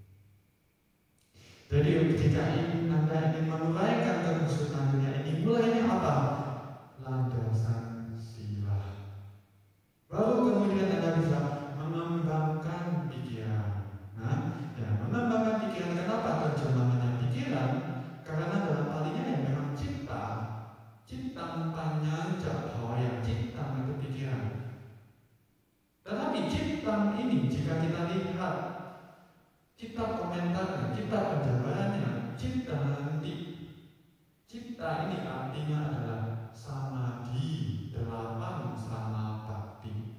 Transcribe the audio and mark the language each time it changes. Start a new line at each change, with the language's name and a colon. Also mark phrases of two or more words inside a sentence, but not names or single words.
Indonesian: Jadi jika Anda ingin menguraikan kekusutan dunia ini, mulainya apa? Landasan sila. Baru kemudian Anda bisa mengembangkan pikiran. Mengembangkan pikiran, kenapa terjemahannya pikiran? Karena dalam halinya yang memang cipta.
Pali: Ciptam panyanja bhavaya,
Indonesian: ciptam itu pikiran. Tetapi ciptam ini jika kita lihat cipta komentarnya, cipta penjabarannya, cipta nanti. Cipta ini artinya adalah samadhi, 8 samapatti.